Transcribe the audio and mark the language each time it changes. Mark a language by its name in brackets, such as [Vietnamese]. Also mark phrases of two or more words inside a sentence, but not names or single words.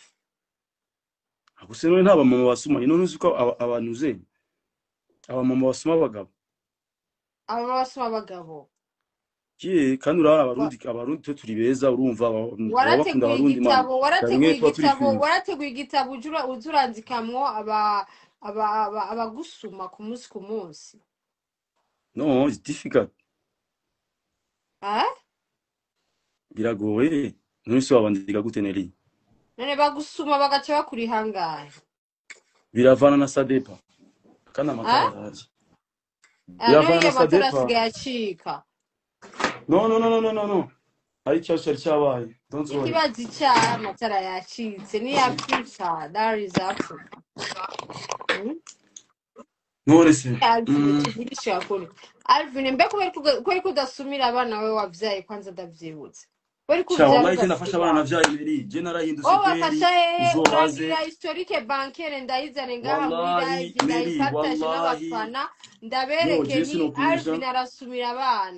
[Rundi] akuse none ntaba mama basuma none uzuko abantu ze aba mama basuma abagabo kandi urara abarundi twe turi beza urumva bakunda abarundi mama warateguye igitabo uzuranzikamwo abagusuma ku munsi [English] no it's difficult [Rundi] biragoye none se wabandika gute Neri none bagusuma bagaca bakuri hangahe biravana na sadepa kana amatara biravana na sadepa yacika no ari cyose cyabaye [English] don't worry [Rundi] ikibazi cya amatara yacitse ni yapfisha [English] that is Africa [Rundi] none se Alvin mbe kweri kudasumira abana we wavyaye kwanza ndavyibutse kweri wallahi je nafasha abana navyaye Neri je narahindutse kweri uzobaze [French] historique bancaire [Rundi] ndayizane ngaha muri live ndayifatashe n'abafana ndabereke ni Alvin arasumira abana